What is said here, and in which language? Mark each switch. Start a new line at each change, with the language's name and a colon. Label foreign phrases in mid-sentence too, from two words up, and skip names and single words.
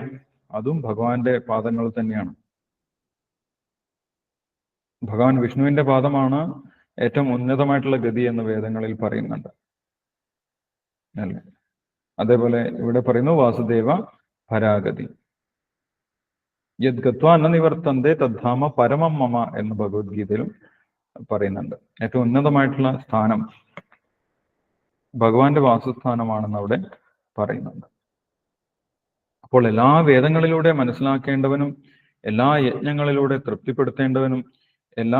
Malayalam: അതും ഭഗവാന്റെ പാദങ്ങൾ തന്നെയാണ്. ഭഗവാൻ വിഷ്ണുവിന്റെ പാദമാണ് ഏറ്റവും ഉന്നതമായിട്ടുള്ള ഗതി എന്ന് വേദങ്ങളിൽ പറയുന്നുണ്ട്. അല്ലേ, അതേപോലെ ഇവിടെ പറയുന്നു
Sanskrit: വാസുദേവ പരാഗതി. യത് ഗത്വാ ന നിവർത്തന്തേ തദ്ധാമ പരമം മമ
Malayalam: എന്ന് ഭഗവത്ഗീതയിലും പറയുന്നുണ്ട്. ഏറ്റവും ഉന്നതമായിട്ടുള്ള സ്ഥാനം ഭഗവാന്റെ വാസസ്ഥാനമാണെന്ന് അവിടെ പറയുന്നുണ്ട്. അപ്പോൾ എല്ലാ വേദങ്ങളിലൂടെ മനസ്സിലാക്കേണ്ടവനും, എല്ലാ യജ്ഞങ്ങളിലൂടെ തൃപ്തിപ്പെടുത്തേണ്ടവനും, എല്ലാ